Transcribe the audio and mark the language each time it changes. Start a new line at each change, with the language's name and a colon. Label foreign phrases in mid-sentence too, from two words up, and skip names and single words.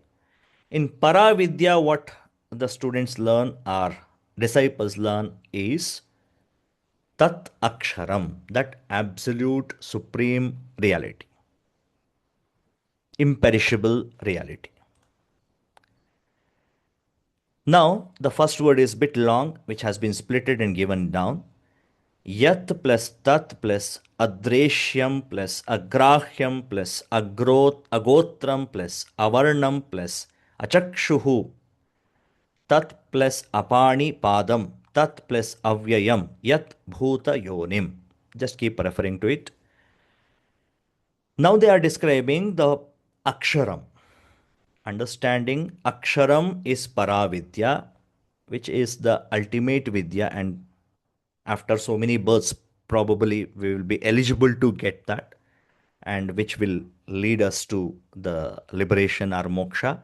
English: In Paravidya, what the students learn or disciples learn is
Sanskrit: Tat Aksharam,
English: that absolute supreme reality, imperishable reality. Now, the first word is bit long, which has been splitted and given down.
Sanskrit: Yat plus tat plus adreshyam plus agrahyam plus agotram plus avarnam plus achakshuhu tat plus apani padam tat plus avyayam yat bhuta yonim.
English: Just keep referring to it. Now they are describing the aksharam. Understanding aksharam is paravidya, which is the ultimate vidya, and after so many births, probably we will be eligible to get that, and which will lead us to the liberation or moksha.